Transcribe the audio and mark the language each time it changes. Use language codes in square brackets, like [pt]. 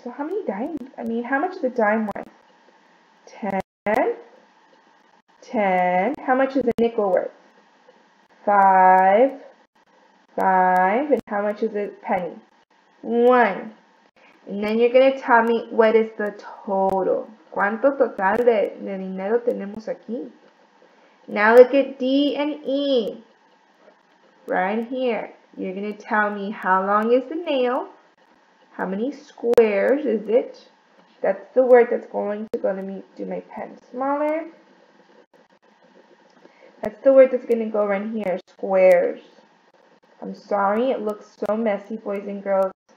[en] So how many dimes? How much is a dime worth? 10. 10. How much is a nickel worth? 5. 5. And how much is a penny? 1. And then you're going to tell me what is the total. [es] ¿Cuánto total de dinero tenemos aquí? [en] Now look at D and E. Right here. You're going to tell me how long is the nail? How many squares is it? That's the word that's going to go. Let me do my pen smaller. That's the word that's going to go right here. Squares. I'm sorry, it looks so messy, boys and girls.